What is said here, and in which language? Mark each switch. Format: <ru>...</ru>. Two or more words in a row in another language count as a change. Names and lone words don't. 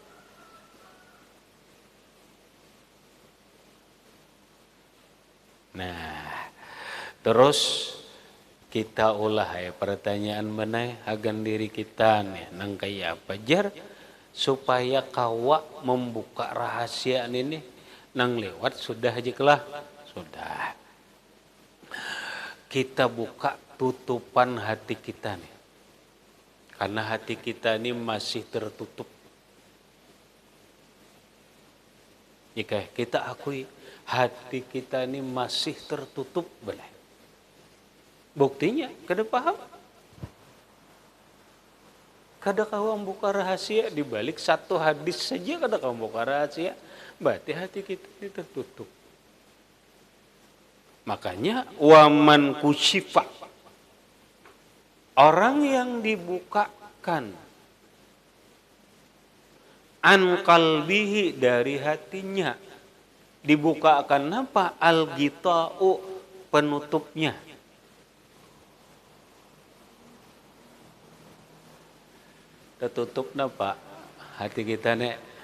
<bjn>Nah, terus kita ulah ya pertanyaan mana agan diri kita nih, nang kaya apa jar supaya kawa membuka rahasia ini nang lewat sudah aja kelah sudah.</bjn> <id>Kita buka tutupan hati kita nih, karena hati kita ini masih tertutup. Jika kita akui hati kita ini masih tertutup, benar.</id> <bjn>Buktinya, kada paham. Kada kau membuka rahasia, di balik satu hadis saja kada kau membuka rahasia, berarti hati kita ini tertutup.</bjn> <id>Makanya</id> <ar>ومن كشف,</ar> <id>orang yang dibukakan</id> <ar>عن قلبه,</ar> <id>dari hatinya, dibukakan apa? Al-ghita'u, penutupnya.</id> <bjn>Tertutup napa hati kita nek?</bjn>